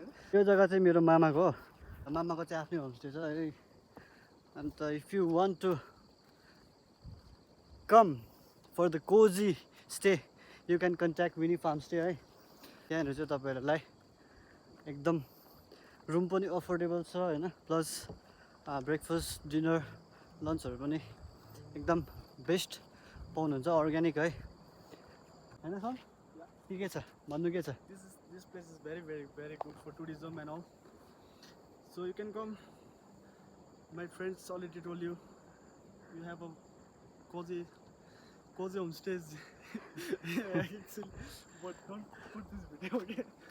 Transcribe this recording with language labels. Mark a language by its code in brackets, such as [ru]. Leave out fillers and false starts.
[ne] यो जग्गा चाहिँ मेरो मामाको हो, मामाको चाहिँ आफ्नै होमस्टे छ है। [en] अन्त if you want to come for the cozy stay you can contact mini farmstay है। [ne] त्यहाँनिर चाहिँ तपाईँहरूलाई एकदम रुम पनि अफोर्डेबल छ होइन, प्लस ब्रेकफास्ट डिनर लन्चहरू पनि एकदम बेस्ट पाउनुहुन्छ, अर्ग्यानिक है होइन सर? के छ भन्नु, के छ? [en] This place is very very good for tourism and all. So you can come. My friends already told you, you have a cozy homestays. Actually, but don't put this video okay.